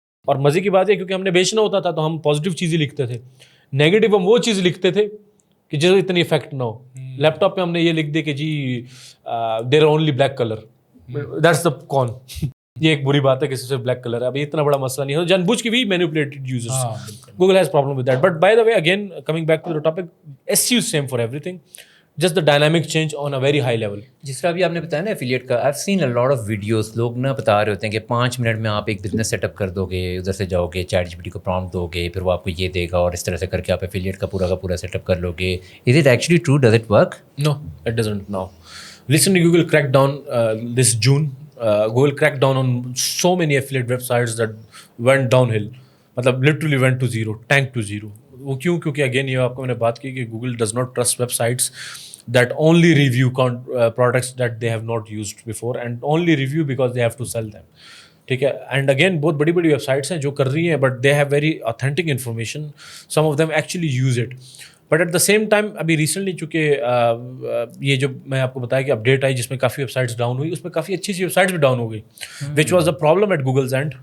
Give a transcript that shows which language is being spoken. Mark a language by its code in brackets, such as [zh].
[ur] اور مزے کی بات ہے کیونکہ ہم نے بیچنا ہوتا تھا تو ہم پازیٹیو چیزیں لکھتے تھے, نیگیٹو ہم وہ چیز لکھتے تھے کہ جس اتنی افیکٹ نہ ہو. لیپ ٹاپ پہ ہم نے یہ لکھ دیا کہ جی [en] There are only black colour, that's the con. [ur] یہ ایک بری بات ہے کہ صرف بلیک کلر ہے. اب اتنا بڑا مسئلہ نہیں ہے, جان بوجھ کے بھی manipulated users. [en] Google has problem with that. But by the way, again, coming back to the topic, SEO is same for everything. Just the dynamic change on a very high level. [ur] جس طرح ابھی آپ نے بتایا نا affiliate کا, [en] I have seen a lot of videos. [ur] لوگ نا بتا رہے ہوتے ہیں کہ 5 منٹ میں آپ ایک بزنس سیٹ اپ کر دو گے, ادھر سے جاؤ گے, چیٹ جی پی ٹی کو پرومپٹ دو گے, پھر وہ آپ کو یہ دے گا, اور اس طرح سے کر کے آپ ایفیلیٹ کا پورا سیٹ اپ کر لو گے. [en] Is it actually true? Does it work? No, it doesn't now. Recently, Google cracked down this June. Google cracked down on so many affiliate websites that went downhill. مطلب literally went to zero, tanked to zero. [ur] وہ کیوں؟ کیونکہ again یہ آپ کو میں نے بات کی کہ [en] Google does not trust websites that only review products that they have not used before and only review because they have to sell them. [ur] ٹھیک ہے. اینڈ اگین بہت بڑی بڑی ویب سائٹس ہیں جو کر رہی ہیں, [en] But they have very authentic information. Some of them actually use it. [ur] But at the same time ابھی ریسنٹلی چونکہ یہ جو میں آپ کو بتایا کہ اپڈیٹ آئی جس میں کافی ویب سائٹس ڈاؤن ہوئی, اس میں کافی اچھی ویب سائٹس بھی ڈاؤن ہو گئی, [en] Which was a problem at Google's end.